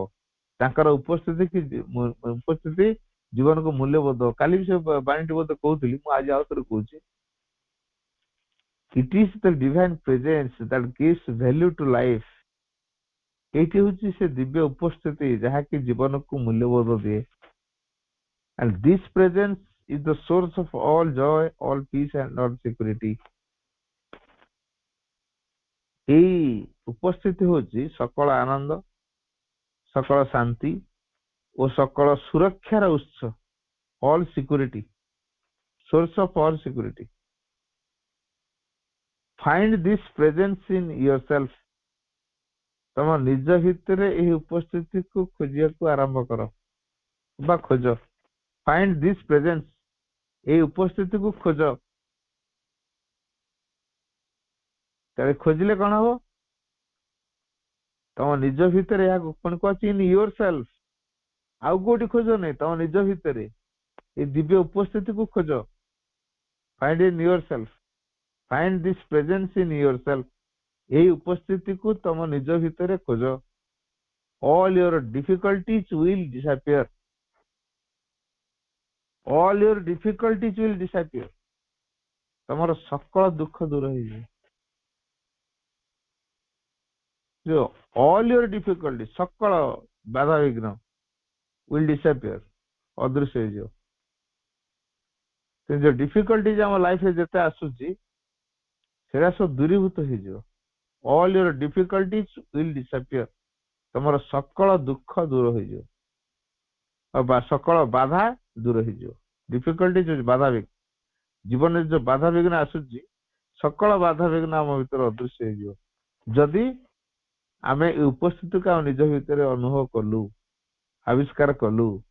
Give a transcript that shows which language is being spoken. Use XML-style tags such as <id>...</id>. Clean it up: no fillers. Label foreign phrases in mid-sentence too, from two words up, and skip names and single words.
<or>ତାଙ୍କର ଉପସ୍ଥିତି ଜୀବନକୁ ମୂଲ୍ୟବୋଧ ଦବ। କାଲି ବି ସେ ବାଣୀଟି ବୋଧେ କହୁଥିଲି, ମୁଁ ଆଜି ଆଉ ଥରେ କହୁଛି।</or> <en>It is the divine presence that gives value to life.</en> <or>ଏଇଠି ହଉଛି ସେ ଦିବ୍ୟ ଉପସ୍ଥିତି ଯାହାକି ଜୀବନକୁ ମୂଲ୍ୟବୋଧ ଦିଏ।</or> <en>And this presence is the source of all joy, all peace and all security.</en> <or>ଏଇ ଉପସ୍ଥିତି ହଉଛି ସକଳ ଆନନ୍ଦ, ସକଳ ଶାନ୍ତି ଓ ସକଳ ସୁରକ୍ଷାର ଉତ୍ସ।</or> <en>all security, source of all security. Find this presence in yourself.</en> <or>ତମ ନିଜ ଭିତରେ ଏହି ଉପସ୍ଥିତିକୁ ଖୋଜିବାକୁ ଆରମ୍ଭ କର ବା ଖୋଜ।</or> <en>Find this presence,</en> <or>এই ଉପସ୍ଥିତିକୁ ଖୋଜ। ତାହେଲେ ଖୋଜିଲେ କଣ ହବ? ତମ ନିଜ ଭିତରେ ଏହାକୁ ପୁଣି କହୁଛି</or> <en>in yourself.</en> <or>ଆଉ କୋଉଠି ଖୋଜ ନାହିଁ, ତମ ନିଜ ଭିତରେ এই ଦିବ୍ୟ ଉପସ୍ଥିତିକୁ ଖୋଜ।</or> <en>Find in yourself, find this presence in yourself.</en> <or>এই ଉପସ୍ଥିତିକୁ ତମ ନିଜ ଭିତରେ ଖୋଜ।</or> <en>All your difficulties will disappear. All your difficulties will disappear.</en> <or>ତମର ସକଳ ଦୁଃଖ ଦୂର ହେଇଯିବ।</or> <en>All your difficulties,</en> <or>ସକଳ ବାଧାବିଘ୍ନ</or> <en>will disappear,</en> <or>ଅଦୃଶ୍ୟ ହେଇଯିବ। ଯୋଉ ଡିଫିକଲ୍ଟିଜ ଆମ ଲାଇଫରେ ଯେତେ ଆସୁଛି ସେଟା ସବୁ ଦୂରୀଭୂତ ହେଇଯିବ।</or> <en>All your difficulties will disappear.</en> <or>ତମର ସକଳ ଦୁଃଖ ଦୂର ହେଇଯିବ, ସକଳ ବାଧା ଦୂର ହେଇଯିବ। ଡିଫିକଲ୍ଟି ଯୋଉ ବାଧାବିଘ୍ନ, ଜୀବନରେ ଯୋଉ ବାଧାବିଘ୍ନ ଆସୁଛି, ସକଳ ବାଧାବିଘ୍ନ ଆମ ଭିତରେ ଅଦୃଶ୍ୟ ହେଇଯିବ ଯଦି ଆମେ ଏ ଉପସ୍ଥିତିକୁ ଆମ ନିଜ ଭିତରେ ଅନୁଭବ କଲୁ, ଆବିଷ୍କାର କଲୁ।</or>